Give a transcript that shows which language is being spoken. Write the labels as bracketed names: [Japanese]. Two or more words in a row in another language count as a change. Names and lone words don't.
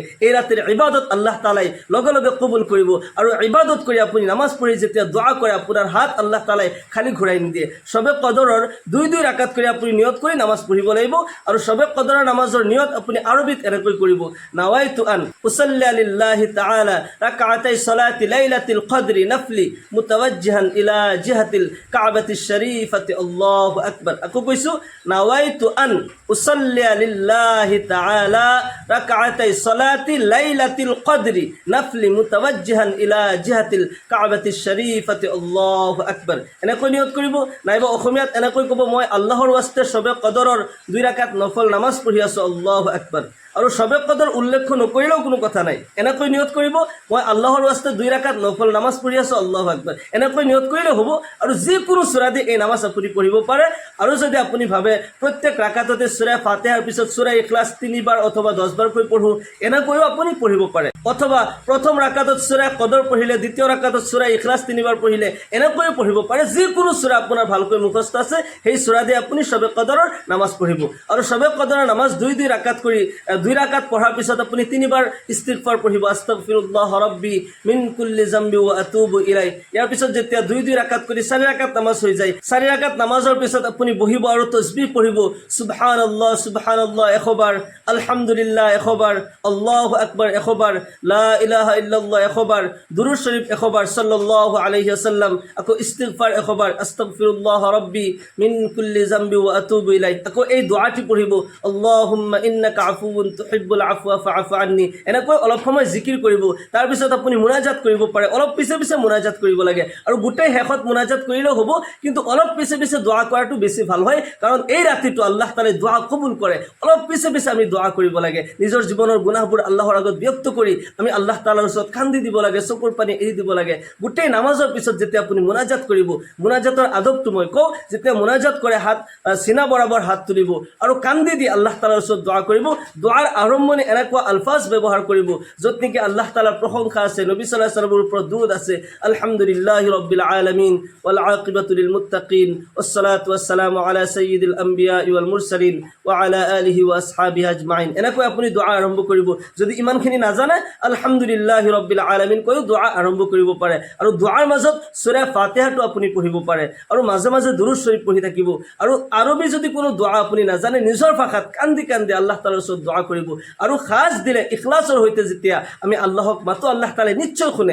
[Assamese] এই ৰাতিৰ ইবাদত আল্লাহ তাআলাই লগে লগে কবুল কৰিব। আৰু ইবাদত কৰি আপুনি নামাজ পঢ়ি যেতিয়া দোয়া কৰে আপোনাৰ হাত আল্লাহ তাআলাই খালি ঘূৰাই নিদিয়ে। শবে কদৰৰ 2 ৰাকাত কৰি আপুনি নিয়ত কৰি নামাজ পঢ়িব লাগিব। আৰু শবে কদৰৰ নামাজৰ নিয়ত আপুনি আৰবিত এনেকৈ কৰিব, [Arabic] نويت أن أصلي لله تعالى ركعتي صلاة ليلة القدر نفلا متوجها إلى جهة الكعبة الشريفة الله أكبر. [Assamese] আকৌ কৈছো, [Arabic] نويت أن أصلي لله تعالى ركعتي صلاة ليلة القدر نفلا متوجها إلى جهة الكعبة الشريفة الله أكبر. [Assamese] এনেকৈ নিয়ত কৰিব। নাইবা অসমীয়াত এনেকৈ ক'ব, মই আল্লাহৰ ওয়াস্তে শবে কদৰৰ 2 ৰাকাত নফল নামাজ পঢ়ি আছো, [Arabic] الله أكبر. [Assamese] আৰু শবে কদৰ উল্লেখ নকৰিলেও কোনো কথা নাই। এনেকৈ নিয়ত কৰিব, মই আল্লাহৰ ওয়াস্তে 2 ৰাকাত নফল নামাজ পঢ়ি আছো, [Arabic] الله أكبر. [Assamese] এনেকৈ নিয়ত কৰিলে হ'ব। আৰু যিকোনো সূৰা দি এই নামাজ আপুনি পঢ়িব পাৰে। আৰু যদি আপুনি ভাবে প্ৰত্যেক ৰাকাততে সূৰা ফাতিহাৰ পিছত সূৰা ইখলাছ 3 বাৰ অথবা 10 বাৰকৈ পঢ়ো, এনেকৈও আপুনি পঢ়িব পাৰে। অথবা প্ৰথম ৰাকাতত সূৰা কদৰ পঢ়িলে, দ্বিতীয় ৰাকাতত সূৰা ইখলাছ 3 বাৰ পঢ়িলে, এনেকৈও পঢ়িব পাৰে। যিকোনো সূৰা আপোনাৰ ভালকৈ মুখস্থ আছে সেই সূৰা দি আপুনি শবে কদৰৰ নামাজ পঢ়িব। আৰু শবে কদৰৰ নামাজ 2 ৰাকাত কৰি 2 রাকাত পঢ়াৰ পিছত আপুনি 3 বাৰ ইস্তিগফাৰ পঢ়িব, [Arabic] أستغفر الله ربي من كل ذنب وأتوب إليه. [Assamese] ইয়াৰ পিছত যেতিয়া 2 ৰাকাত কৰি 4 ৰাকাত নামাজ হৈ যায়, 4 ৰাকাত নামাজৰ পিছত আপুনি আপুনি বহিব আৰু তসবিহ পঢ়িব [Arabic] سبحان الله سبحان الله [Assamese] 100 বাৰ, আলহামদুলিল্লাহ 100 বাৰ, [Arabic] الله أكبر [Assamese] 100 বাৰ, [Arabic] لا إله إلا الله [Assamese] 100 বাৰ, দুরূদ শরীফ 100 বাৰ, [Arabic] صلى الله عليه وسلم, [Assamese] আকৌ ইস্তিগফাৰ 100 বাৰ, [Arabic] أستغفر الله ربي من كل ذنب وأتوب إليه, [Assamese] আকৌ এই দোয়াটি পঢ়িব [Arabic] اللهم إنك عفو تحب العفو فاعف عني. [Assamese] এনেকৈ অলপ সময় জিকিৰ কৰিব। তাৰপিছত আপুনি মুনাজাত কৰিব পাৰে, অলপ পিছে পিছে মুনাজাত কৰিব লাগে আৰু গোটেই শেষত মুনাজাত কৰিলেও হ'ব, কিন্তু অলপ পিছে পিছে দোয়া কৰাটো বেছি ভাল হয়, কাৰণ এই ৰাতিটো আল্লাহ তাআলাই দোয়া কবুল কৰে। অলপ পিছে পিছে আমি দোয়া কৰিব লাগে, নিজৰ জীৱনৰ গুনাহবোৰ আল্লাহৰ আগত ব্যক্ত কৰি আমি আল্লাহ তাআলাৰ ওচৰত কান্দি দিব লাগে, চকুৰ পানী এৰি দিব লাগে। গোটেই নামাজৰ পিছত যেতিয়া আপুনি মুনাজাত কৰিব, মুনাজাতৰ আদবটো মই কওঁ, যেতিয়া মুনাজাত কৰে হাত সিনা বরাবর হাত তুলিব আৰু কান্দি দি আল্লাহ তাআলাৰ ওচৰত দোয়া কৰিব। দোয়াৰ আৰম্ভণি এনেকুৱা আলফাজ ব্যৱহাৰ কৰিব য'ত নেকি আল্লাহ তাআলাৰ প্ৰশংসা আছে, নবী [Arabic] صلى الله عليه وسلم [Assamese] ওপৰত দুৰুদ আছে। [Arabic] الحمد لله رب العالمين والعاقبة للمتقين والصلاة والسلام على سيد الأنبياء والمرسلين وعلى آله وأصحابه أجمعين. [Assamese] এনেকৈ আপুনি দোয়া আৰম্ভ কৰিব। যদি ইমানখিনি নাজানে [Arabic] الحمد لله رب العالمين [Assamese] কৈ দোয়া আৰম্ভ কৰিব পাৰে। আৰু দোয়াৰ মাজত সূৰা ফাতিহাটো আপুনি পঢ়িব পাৰে আৰু মাজে মাজে দুৰুদ শৰীফ পঢ়ি থাকিব। আৰু আৰবী যদি কোনো দোয়া আপুনি নাজানে, নিজৰ ভাষাত কান্দি কান্দি আল্লাহ তাআলাৰ ওচৰত দোয়া কৰিব। আৰু খাস দিলে ইখলাছৰ সৈতে যেতিয়া আমি আল্লাহক মাতো, আল্লাহ তাআলাই নিশ্চয় শুনে।